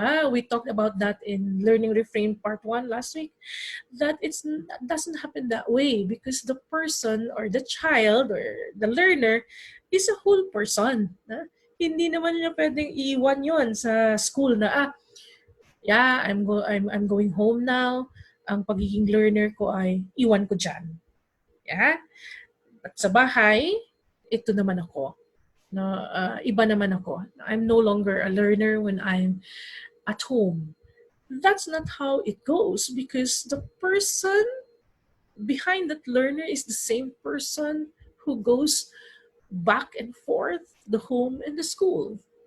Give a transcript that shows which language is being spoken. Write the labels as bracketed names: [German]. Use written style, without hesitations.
[English] We talked about that in Learning Reframe Part 1 last week, that it doesn't happen that way because the person or the child or the learner is a whole person. [Filipino] Hindi naman niya pwedeng iwan yon sa school na, [English] I'm going home now. [Filipino] Ang pagiging learner ko ay iwan ko dyan. Yeah? At sa bahay, ito naman ako. No, iba naman ako. [English] I'm no longer a learner when I'm at home. That's not how it goes because the person behind that learner is the same person who goes back and forth the home and the school.